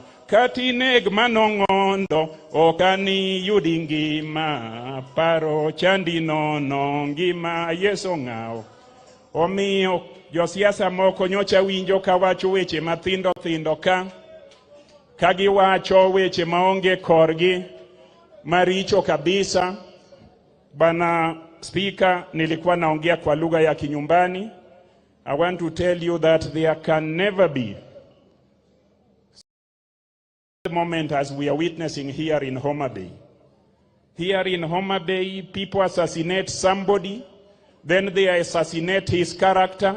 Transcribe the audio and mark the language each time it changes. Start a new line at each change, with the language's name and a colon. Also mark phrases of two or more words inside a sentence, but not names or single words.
Luo (Kenya and Tanzania): Kati neg manong'ondo, okani yudi ngima, paro chandi nono, ngima Yeso ng'aw. Omiyo josiasa moko nyocha winjo ka wacho weche mathindo ka giwacho weche maonge korgi maricho kabisa.
Swahili: Bana Speaker, nilikuwa naongea kwa lugha ya kinyumbani.
English: I want to tell you that there can never be a moment as we are witnessing here in Homa Bay. Here in Homa Bay, people assassinate somebody, then they assassinate his character.